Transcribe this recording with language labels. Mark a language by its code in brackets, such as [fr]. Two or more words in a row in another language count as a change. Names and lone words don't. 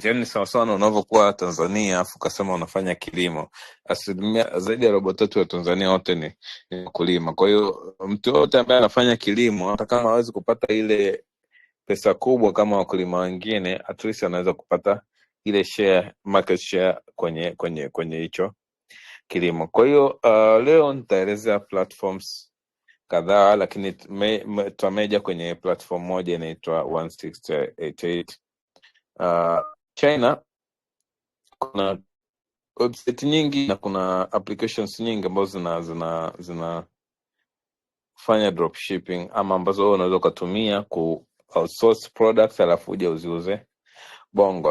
[sw] Yani sawa sawa unavyokuwa Tanzania afu kasema unafanya kilimo. Asilimia zaidi ya 3/4 wa Tanzania wote ni wakulima. Kwa hiyo mtu yote ambaye anafanya kilimo, hata kama hawezi kupata ile pesa kubwa kama wakulima wengine, [en] at least [sw] anaweza kupata ile share, [en] market share [sw] kwenye hicho kilimo. Kwa hiyo leo nitaelezea platforms kadhaa, lakini tutameja kwenye platform moja inaitwa 1688. China kuna website nyingi na kuna applications nyingi ambazo zinafanya dropshipping ama ambazo wewe unaweza kutumia ku [en] outsource products [sw] alafu uje uziuze Bongo.